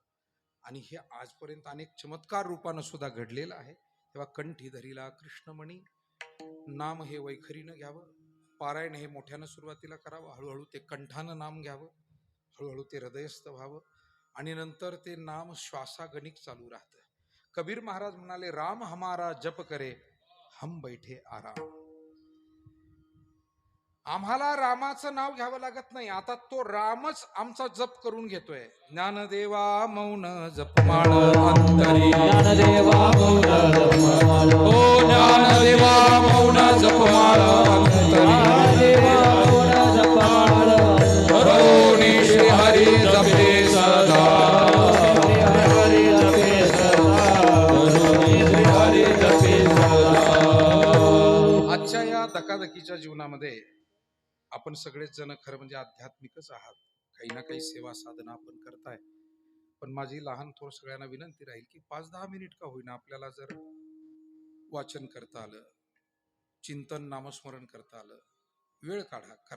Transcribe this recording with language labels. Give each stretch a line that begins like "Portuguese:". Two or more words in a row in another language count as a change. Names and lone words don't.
Marathi: आणि हे आजपर्यंत अनेक चमत्कार रूपानं सुद्धा घडलेलं आहे. तेव्हा कंठी धरीला कृष्णमणी, नाम हे वैखरीनं घ्यावं, पारायण हे मोठ्यानं सुरुवातीला करावं, हळूहळू ते कंठानं नाम घ्यावं, हळूहळू ते हृदयस्थ व्हावं आणि नंतर ते नाम श्वासागणिक चालू राहतं. कबीर महाराज म्हणाले,
Hindi: राम हमारा जप करे हम बैठे आराम.
Marathi: आम्हाला रामाचं नाव घ्यावं लागत नाही, आता तो रामच आमचा जप करून घेतोय. ज्ञानदेवा मौन जपमाळ अंतरी, ज्ञानदेवा मौन जपमाळ, ओ ज्ञानदेवा मौन जपमाळ अंतरी, ज्ञानदेवा मौन जपमाळ, करुणी श्री हरी जपे सदा, हरी जपे सदा, करुणी श्री हरी जपे सदा. आजच्या या धकाधकीच्या जीवनामध्ये आपण सगळेच जण खरं म्हणजे आध्यात्मिकच आहात. काही ना काही सेवा साधना आपण करताय. पण माझी लहान थोर सगळ्यांना विनंती राहील की 5-10 मिनिट का होईना आपल्याला जर वाचन करता आलं, चिंतन नामस्मरण करता आलं, वेळ काढा, करा.